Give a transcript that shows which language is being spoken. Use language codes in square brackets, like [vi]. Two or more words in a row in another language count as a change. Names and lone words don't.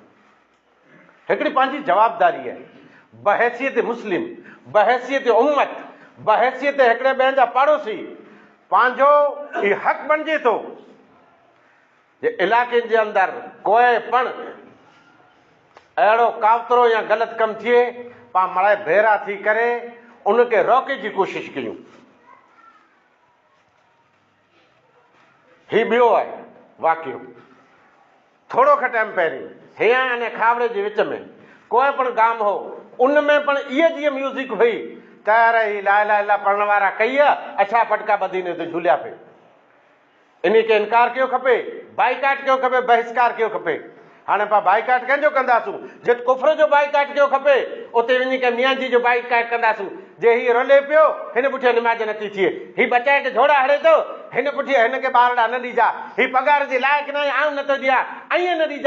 [sd] हिकिड़ी पंहिंजी जवाबदारी आहे बहैसियत मुस्लिम, बहैसियत उम्मत, बहैसियत हिकिड़े ॿिए जा पड़ोसी, पंहिंजो इहो हक़ बणिजे थो जे इलाइक़े जे अंदरि कोई पण अहिड़ो कावतरो या ग़लति कमु थिए, पाण मड़ाए भेरा थी करे उनखे रोके जी कोशिशि कयूं। ही ॿियो आहे वाक़ियो। थोरो खां टाइम पहिरीं हेया अने खावड़े जे विच में कोई पण गाम हो, उन में पण इहा जीअं म्यूज़िक हुई त अरे [ar] لا إله إلا الله [sd] पढ़ण वारा कई आहे, अछा पटका ॿधीने ते झूलिया पे। इन खे इनकार कयो खपे, बाइकाट कयो खपे, बहिष्कार कयो खपे। हाणे पाण बाइकाट कंहिंजो कंदासूं? जिते कुफर जो बाइकाट कयो खपे उते वञी करे मियाँ जी जो बाइकाट कंदासूं। जे हीउ रोले पियो हिन पुठियां निमाज़ नथी थिए, हीउ बचाए के झोड़ा हड़े थो हिन पुठियां हिनखे ॿारड़ा न ॾिजा, हीउ पघार जे लाइक़ु न आहे आऊं नथो ॾियां, ऐं न ॾिजा।